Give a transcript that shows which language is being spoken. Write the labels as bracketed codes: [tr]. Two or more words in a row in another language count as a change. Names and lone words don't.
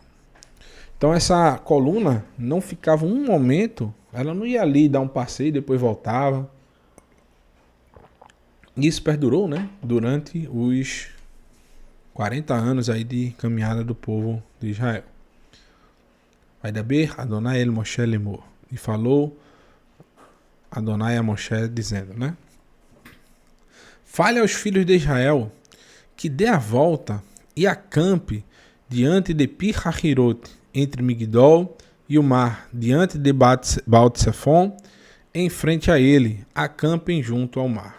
[pt] Então essa coluna não ficava um momento, ela não ia ali dar um passeio e depois voltava. Isso perdurou, né, durante os 40 anos aí de caminhada do povo de Israel. [he] וידבר אדוני אל משה לאמר. [pt] E falou Adonai a Moshe dizendo, né? Fale aos filhos de Israel que dê a volta e acampe diante de Pi-Hahirot, entre Migdol e o mar, diante de Baal-Tsefon, em frente a ele, acampem junto ao mar.